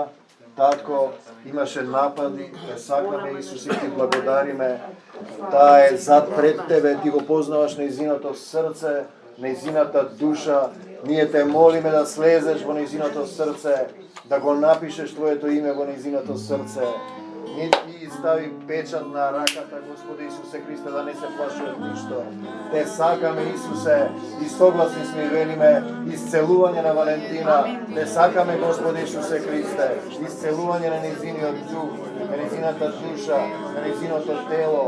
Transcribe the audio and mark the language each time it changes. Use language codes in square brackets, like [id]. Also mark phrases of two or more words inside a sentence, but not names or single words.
[mk] Татко, имаше напади, те сакаме, Исусе, Ти благодариме. Таа е зад пред Тебе, Ти го познаваш нејзиното срце, нејзината душа. Ние Те молиме да слезеш во нејзиното срце, да го напишеш Твоето име во нејзиното срце. Ти стави печат на раката, Господи Исусе Христе, да не се плаши од ништо. Те сакаме, Исусе, и согласни сме и велиме исцелување на Валентина. Те сакаме, Господи Исусе Христе, исцелување на незиниот дух, на незината душа, на незиното тело.